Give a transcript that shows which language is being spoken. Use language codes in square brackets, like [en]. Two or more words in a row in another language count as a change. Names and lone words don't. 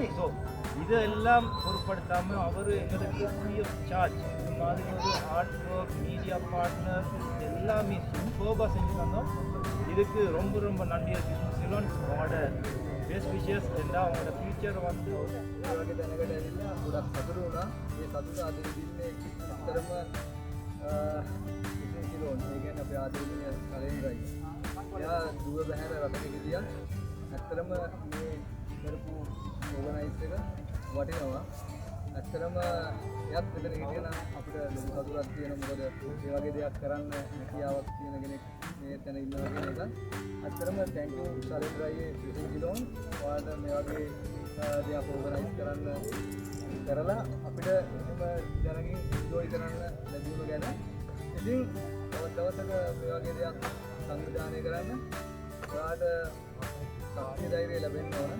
[ta] ஸோ இதெல்லாம் பொருட்படுத்தாமல் அவர் எங்களுக்கு [en] free of charge [ta] இந்த மாதிரி ஒரு [en] art work media partner [ta] எல்லாமே சூப்பராக செஞ்சு தந்தோம். இதுக்கு ரொம்ப ரொம்ப நன்றி சிலோன். அவங்களோட [en] best wishes [ta] இருந்தால் அவங்களோட ஃபியூச்சர் வந்து [si] වගේ දැනකට ඇවිල්ලා ගොඩක් සතුටු වුණා. ඒ සතුට අද විඳින්නේ ඇත්තටම ඉතින් සිලෝන් ඒ කියන්නේ අපේ ආදරණීය ශලේන්ද්‍රයි. එයා දුව බැහැර රටක ගියා. ඇත්තටම මේ කරපු ඕගනයිස් එක වටිනවා. ඇත්තටම එයාත් මෙතන හිටියනම් අපිට ලොකු සතුටක් තියෙනවා. මොකද ඒ වගේ දෙයක් කරන්න හැකියාවක් තියෙන කෙනෙක් මේ තැන ඉන්නවා කියන එක. ඇත්තටම [en] thank you [si] ශලේන්ද්‍රයි ඉතින් සිලෝන්. ඔයාලට මේ වගේ දෙයක් ඕගනයිස් කරන්න කරලා අපිට එහෙම දැනගින් එන්ජොයි කරන්න ලැබුණ ගැන. ඉතින් තවත් දවසක මේ වගේ දෙයක් සංවිධානය කරන්න ඔයාලට ශක්තිය ධෛර්යය ලැබෙන්න ඕන.